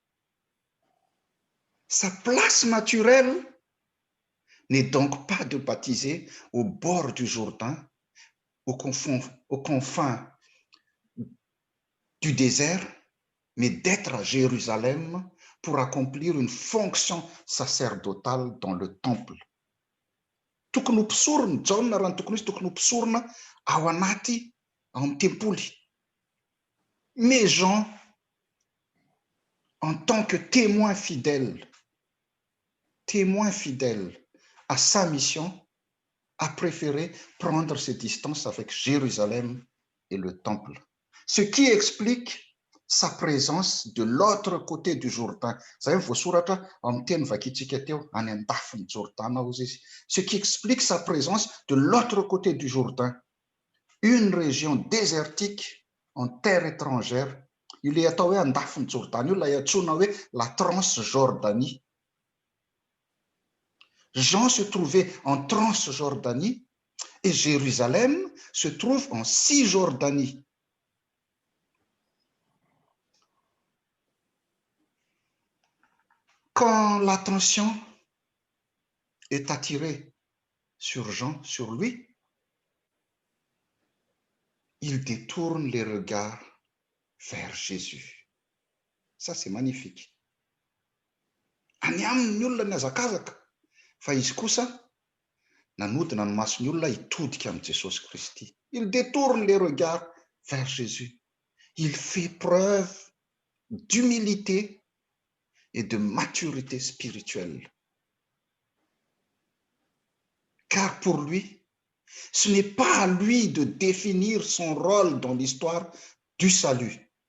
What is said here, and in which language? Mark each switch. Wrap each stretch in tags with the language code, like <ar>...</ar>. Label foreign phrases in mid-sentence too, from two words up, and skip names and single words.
<fr>Sa place naturelle n'est donc pas de baptiser au bord du Jourdain, aux confins du désert, mais d'être à Jérusalem pour accomplir une fonction sacerdotale dans le temple.</fr> <mg>Tokony ho pisorona Jaona raha ny tokony izy tokony ho pisorona ao anaty ao amin'ny tempoly.</mg> <fr>Mais Jean, en tant que témoin fidèle à sa mission, a préféré prendre ses distances avec Jérusalem et le temple. Ce qui explique sa présence de l'autre côté du Jourdain.</fr> <mg>Zay voasoratra amin'ny teny vakitsika teo any andafin'ny Jourdain ozy izy.</mg> <fr>Ce qui explique sa présence de l'autre côté du Jourdain, une région désertique en terre étrangère. Il est</fr> <mg>atao hoe andafin'ny Jourdain io lay antsoina hoe la Transjordanie.</mg> <fr>Jean se trouvait en Transjordanie et Jérusalem se trouve en Cisjordanie. Quand l'attention est attirée sur Jean, sur lui, il détourne les regards vers Jésus. Ça, c'est magnifique.</fr> <mg>Any aminy ny olona niazakazaka fa izy kosa nanodina ny masony olona hitodika amin'ny Jesosy Kristy.</mg> <fr>Il détourne les regards vers Jésus. Il fait preuve d'humilité et de maturité spirituelle. Car pour lui, ce n'est pas à lui de définir son rôle dans l'histoire du salut.</fr>